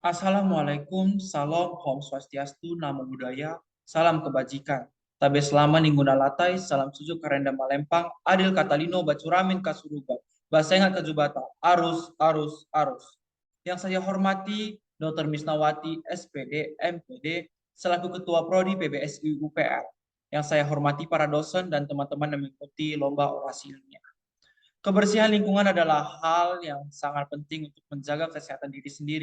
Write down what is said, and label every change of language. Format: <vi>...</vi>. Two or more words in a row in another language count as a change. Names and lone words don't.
<id>Assalamualaikum, salam,</id> <ban>om swastiastu,</ban> <pi>namo buddhaya,</pi> <id>salam kebajikan.</id> <nij>Tabe selama ningguna latai, salam sujuk karenda malempang,</nij> <knx>adil katalino, bacuramin kasuruga, basengat kejubata, arus, arus, arus.</knx> <id>Yang saya hormati, Dr. Misnawati, SPD, MPD, selaku Ketua Prodi PBSI UPR. Yang saya hormati para dosen dan teman-teman yang mengikuti lomba orasi ilmiah. Kebersihan lingkungan adalah hal yang sangat penting untuk menjaga kesehatan diri sendiri.</id>